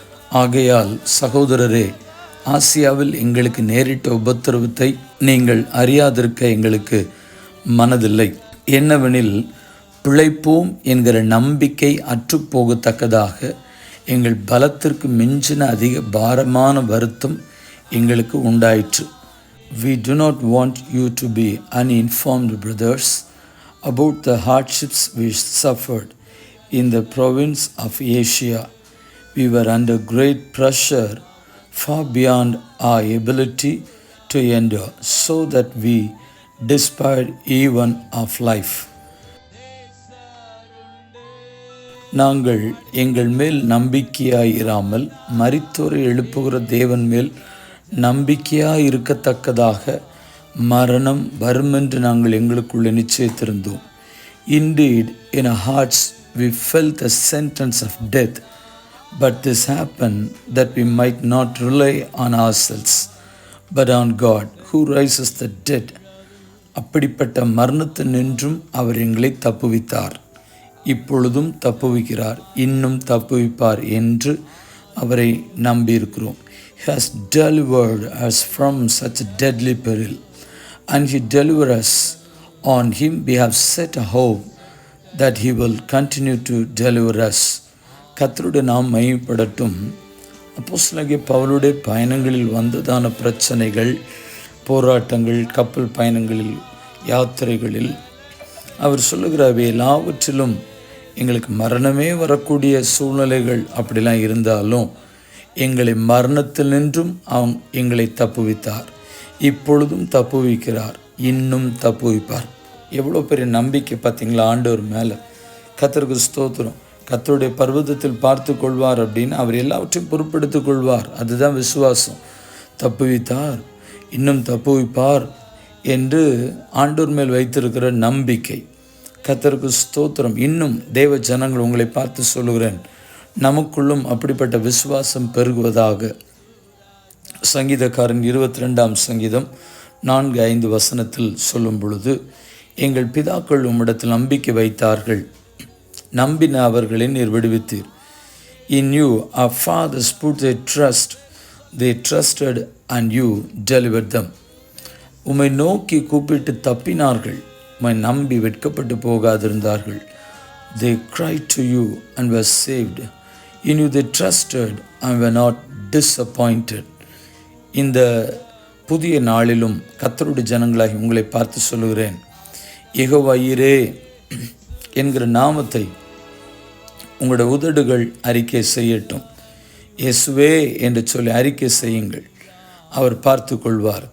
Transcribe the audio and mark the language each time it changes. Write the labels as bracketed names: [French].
[Tamil] ஆகையால் சகோதரரே, ஆசியாவில் எங்களுக்கு நேரிட்ட உபத்திரவத்தை நீங்கள் அறியாதிருக்க எங்களுக்கு மனதில்லை. என்னவெனில், பிழைப்போம் என்கிற நம்பிக்கை அற்றுப்போகத்தக்கதாக எங்கள் பலத்திற்கு மிஞ்சின அதிக பாரமான வருத்தம் எங்களுக்கு உண்டாயிற்று. [English] We do not want you to be uninformed, brothers, about the hardships we suffered in the province of Asia. We were under great pressure, far beyond our ability to endure, so that we despaired even of life. [Tamil] நாங்கள் எங்கள் மேல் நம்பிக்கையாயிராமல் மரித்தோரை எழுப்புகிற தேவன் மேல் நம்பிக்கையாக இருக்கத்தக்கதாக மரணம் வருமென்று நாங்கள் எங்களுக்குள்ளே நிச்சயித்திருந்தோம். [English] Indeed, in our hearts we felt the sentence of death, but this happened that we might not rely on ourselves, but on God, who raises the dead. [Tamil] அப்படிப்பட்ட மரணத்தினின்றும் அவர் எங்களை தப்புவித்தார், இப்பொழுதும் தப்புவிக்கிறார், இன்னும் தப்புவிப்பார் என்று அவரை நம்பியிருக்கிறோம். [English] He has delivered us from such a deadly peril, and He delivered us. On Him we have set a hope that He will continue to deliver us. [Tamil] கர்த்தருடைய நாம் மகிமைப்படட்டும். அப்போஸ்தலனாகிய பவுலுடைய பயணங்களில் வந்ததான பிரச்சனைகள், போராட்டங்கள், கப்பல் பயணங்களில், யாத்திரைகளில் அவர் சொல்லுகிறவை எல்லாவற்றிலும் எங்களுக்கு மரணமே வரக்கூடிய சூழ்நிலைகள் அப்படிலாம் இருந்தாலும் எங்களை மரணத்தினின்றும் எங்களை தப்புவித்தார், இப்பொழுதும் தப்புவிக்கிறார், இன்னும் தப்புவிப்பார். எவ்வளோ பெரிய நம்பிக்கை பார்த்தீங்களா ஆண்டவர் மேலே. கர்த்தருக்கு ஸ்தோத்திரம். கர்த்தருடைய பர்வதத்தில் பார்த்து கொள்வார் அப்படின்னு அவர் எல்லாவற்றையும் பொறுப்பெடுத்து கொள்வார். அதுதான் விசுவாசம். தப்புவித்தார், இன்னும் தப்புவிப்பார் என்று ஆண்டவர் மேல் வைத்திருக்கிற நம்பிக்கை. கர்த்தருக்கு ஸ்தோத்திரம். இன்னும் தேவ ஜனங்கள் உங்களை பார்த்து சொல்லுகிறேன், நமக்குள்ளும் அப்படிப்பட்ட விசுவாசம் பெருகுவதாக. சங்கீதக்காரன் 22ஆம் சங்கீதம் 4-5 வசனத்தில் சொல்லும் பொழுது, எங்கள் பிதாக்கள் உம்மிடத்தில் நம்பிக்கை வைத்தார்கள், நம்பின அவர்களை நீர் விடுவித்தீர். [English] In you our fathers put their trust, they trusted and you delivered them. [Tamil] உம்மை நோக்கி கூப்பிட்டு தப்பினார்கள், உம்மை நம்பி வெட்கப்பட்டு போகாதிருந்தார்கள். [English] They cried to you and were saved. In you they trusted and were not disappointed. [Tamil] இந்த புதிய நாளிலும் கர்த்தருடைய ஜனங்களாகி உங்களை பார்த்து சொல்லுகிறேன், யெகோவா ஈரே என்கிற நாமத்தை உங்களுடைய உதடுகள் அறிக்கை செய்யட்டும். இயேசுவே என்று சொல்லி அறிக்கை செய்யுங்கள். அவர் பார்த்து கொள்வார்.